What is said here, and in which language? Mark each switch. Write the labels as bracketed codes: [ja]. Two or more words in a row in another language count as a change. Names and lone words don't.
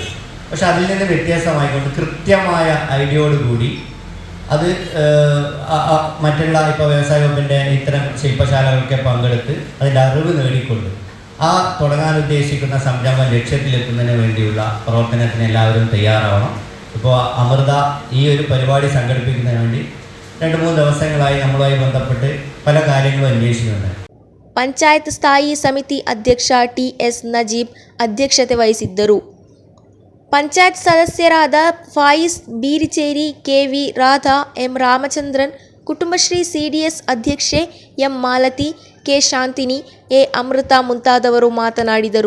[ml] പക്ഷെ അതിൽ നിന്ന് വ്യത്യാസമായിക്കൊണ്ട് കൃത്യമായ ഐഡിയയോടുകൂടി അത് മറ്റുള്ള ഇപ്പോൾ വ്യവസായ വകുപ്പിൻ്റെ ഇത്തരം ശില്പശാലകളൊക്കെ പങ്കെടുത്ത് അതിൻ്റെ അറിവ് നേടിക്കൊണ്ട് ആ തുടങ്ങാൻ ഉദ്ദേശിക്കുന്ന സംരംഭം ലക്ഷ്യത്തിലെത്തുന്നതിന് വേണ്ടിയുള്ള പ്രവർത്തനത്തിന് എല്ലാവരും തയ്യാറാവണം. ഇപ്പോൾ അമൃത ഈ ഒരു പരിപാടി സംഘടിപ്പിക്കുന്നതിന് വേണ്ടി 2-3 ദിവസങ്ങളായി നമ്മളുമായി ബന്ധപ്പെട്ട് പല കാര്യങ്ങളും അന്വേഷിക്കുന്നുണ്ട്. [kn] ಪಂಚಾಯತ್ ಸ್ಥಾಯಿ ಸಮಿತಿ ಅಧ್ಯಕ್ಷ ಟಿ.ಎಸ್. ನಜೀಬ್ ಅಧ್ಯಕ್ಷತೆ ವಹಿಸಿದ್ದರು. ಪಂಚಾಯತ್ ಸದಸ್ಯರಾದ ಫಾಯಿಸ್ ಬೀರಿಚೇರಿ, ಕೆ.ವಿ. ರಾಧಾ, ಎಂ. ರಾಮಚಂದ್ರನ್, ಕುಟುಂಬಶ್ರೀ ಸಿಡಿಎಸ್ ಅಧ್ಯಕ್ಷೆ ಎಂ. ಮಾಲತಿ, ಕೆ. ಶಾಂತಿನಿ, ಎ. ಅಮೃತ ಮುಂತಾದವರು ಮಾತನಾಡಿದರು.